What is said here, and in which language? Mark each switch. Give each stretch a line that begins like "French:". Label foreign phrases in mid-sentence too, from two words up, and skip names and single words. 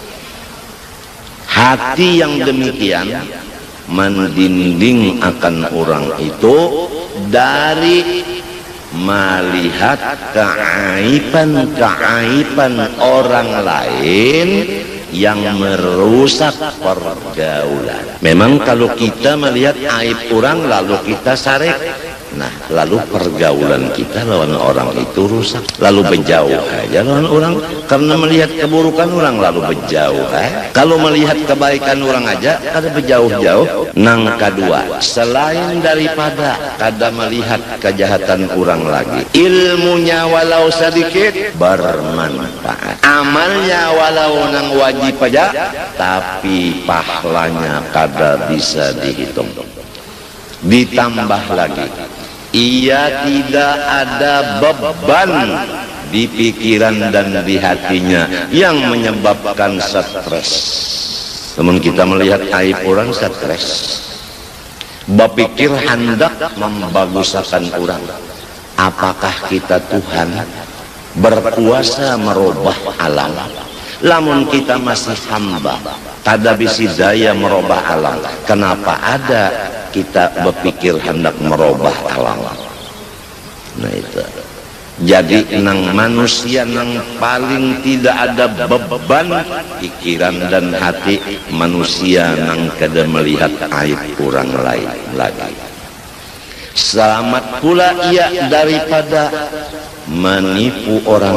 Indonesian: hati yang demikian mendinding akan orang itu dari melihat keaiban orang lain yang merusak pergaulan.
Banjar: Memang kalau kita melihat aib orang lalu kita sarek, nah lalu pergaulan kita lawan orang itu rusak, lalu berjauh aja lawan orang karena melihat keburukan orang lalu berjauh. Kalau melihat kebaikan orang aja ada berjauh-jauh. Nang kedua, selain daripada kada melihat kejahatan orang lagi, ilmunya walau sedikit bermanfaat, amalnya walau nang wajib aja tapi pahalanya kada bisa dihitung.
Indonesian: Ditambah lagi, ia tidak ada beban di pikiran dan di hatinya yang menyebabkan stres. Namun kita melihat aib orang stres, berpikir hendak membaguskan orang. Apakah kita Tuhan berkuasa merubah alam?
Banjar: Lamun kita masih hamba, kada bisa daya merubah alam. Kenapa ada kita berpikir hendak merubah alam?
Indonesian: Nah itu.
Banjar: Jadi nang manusia nang paling tidak ada beban pikiran dan hati manusia nang kada melihat aib orang lain lagi.
Indonesian: Selamat pula ia daripada menipu orang.